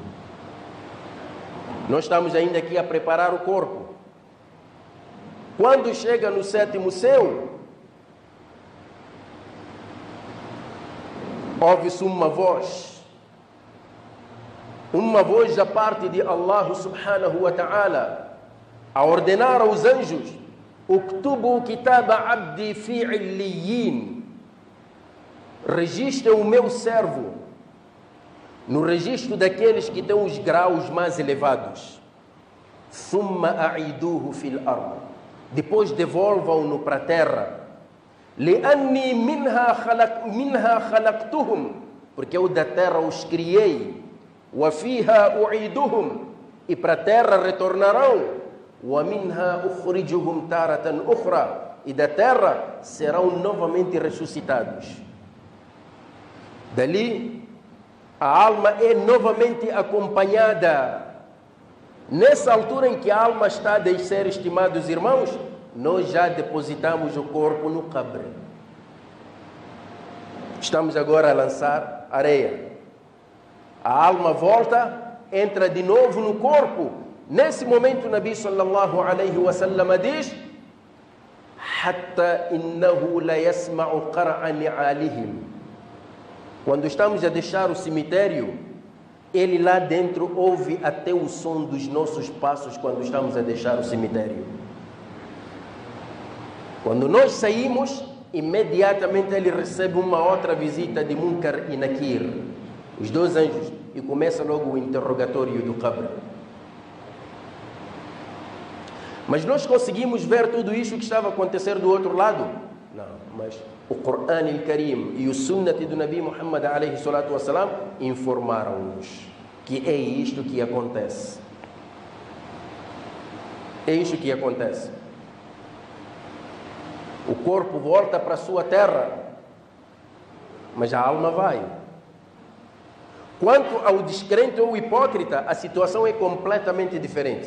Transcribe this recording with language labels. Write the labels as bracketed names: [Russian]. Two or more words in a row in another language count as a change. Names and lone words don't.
[Portuguese] Nós estamos ainda aqui a preparar o corpo. Quando chega no sétimo céu, ouve-se uma voz da parte de Allah [Arabic] سبحانه وتعالى, [Portuguese] a ordenar aos anjos: [Arabic] اكتبوا كتاب عبدي في عليين. [Portuguese] Registrem o meu servo no registro daqueles que têm os graus mais elevados. [Arabic] ثم أعيدوه في الأرض. [Portuguese] Depois devolvam-no para a terra. [Arabic] لأني منها خلقتهم. [Portuguese] Porque eu da terra os criei. [Arabic] وفيها أعيدهم. [Portuguese] E para a terra retornarão. [Arabic] ومنها أخرجهم تارة أخرى. [Portuguese] E da terra serão novamente ressuscitados. Dali a alma é novamente acompanhada. Nessa altura em que a alma está a descer, estimados irmãos, nós já depositamos o corpo no cabre. Estamos agora a lançar areia. A alma volta, entra de novo no corpo. Nesse momento, o Nabi [Arabic] صلى الله عليه وسلم diz: حتى إنه ليسمع قرع نعالهم. [Portuguese] Quando estamos a deixar o cemitério, ele lá dentro ouve até o som dos nossos passos quando estamos a deixar o cemitério. Quando nós saímos, imediatamente ele recebe uma outra visita de Munkar e Nakir, os dois anjos, e começa logo o interrogatório do Qabr. Mas nós conseguimos ver tudo isso que estava a acontecer do outro lado? Não, mas o Corão al-Karim e o Sunnat do Nabi Muhammad [Arabic] عليه الصلاة والسلام [Portuguese] informaram-nos que é isto que acontece. É isto que acontece. O corpo volta para a sua terra, mas a alma vai. Quanto ao descrente ou hipócrita, a situação é completamente diferente.